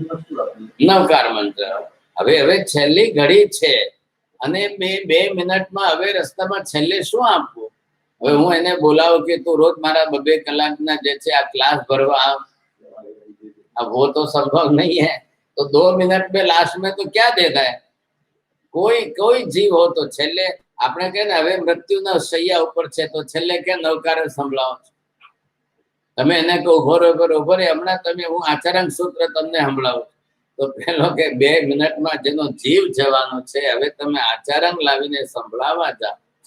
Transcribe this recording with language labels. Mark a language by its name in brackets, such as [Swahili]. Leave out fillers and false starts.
[Gujarati] નવકાર મંત્ર. હવે હવે છેલ્લી ઘડી છે અને બે મિનિટમાં હવે રસ્તામાં છેલ્લે શું આપવું? હવે હું એને બોલાવું કે તું રોજ મારા 2 કલાકના જે છે આ ક્લાસ ભરવા આવ. [Hindi] अब वो तो संभव नहीं है, तो 2 मिनट में लास्ट में तो क्या देता है? [Gujarati] કોઈ જીવ હો તો છેલ્લે આપણે કહે ને હવે મૃત્યુના શૈયા ઉપર છે તો છેલ્લે કે નવકારે સંભળાવો છો. તમે એને કહો ઉભો રે હમણાં તમે હું આચરણ સૂત્ર તમને સંભળાવું તો પેલો કે 2 મિનિટમાં જેનો જીવ જવાનો છે હવે તમે આચરણ લાવીને સંભળાવા જાઓ.